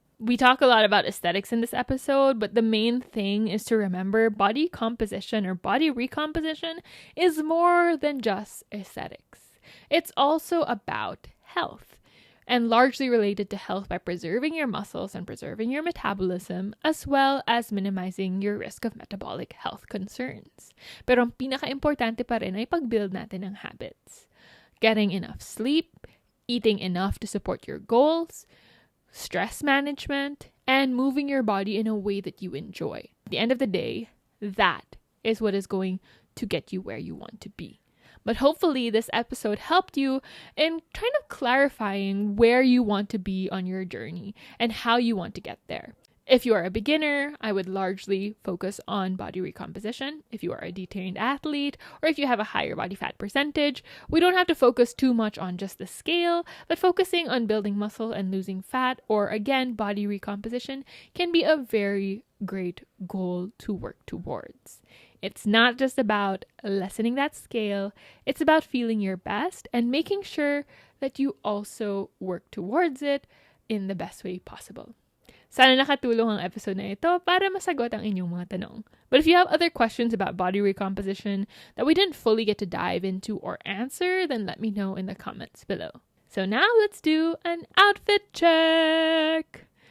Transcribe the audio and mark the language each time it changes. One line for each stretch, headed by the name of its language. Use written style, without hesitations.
English: We talk a lot about aesthetics in this episode, but the main thing is to remember body composition or body recomposition is more than just aesthetics. It's also about health, and largely related to health by preserving your muscles and preserving your metabolism, as well as minimizing your risk of metabolic health concerns.
Filipino: Pero ang pinaka-importante pa rin ay pag-build natin ng habits.
English: Getting enough sleep, eating enough to support your goals, stress management, and moving your body in a way that you enjoy. At the end of the day, that is what is going to get you where you want to be. But hopefully this episode helped you in kind of clarifying where you want to be on your journey and how you want to get there. If you are a beginner, I would largely focus on body recomposition. If you are a detained athlete, or if you have a higher body fat percentage, we don't have to focus too much on just the scale, but focusing on building muscle and losing fat, or again, body recomposition, can be a very great goal to work towards. It's not just about lessening that scale, it's about feeling your best and making sure that you also work towards it in the best way possible.
Filipino: Sana nakatulong ang episode na ito para masagot ang inyong mga tanong.
English: But if you have other questions about body recomposition that we didn't fully get to dive into or answer, then let me know in the comments below. So now let's do an outfit check.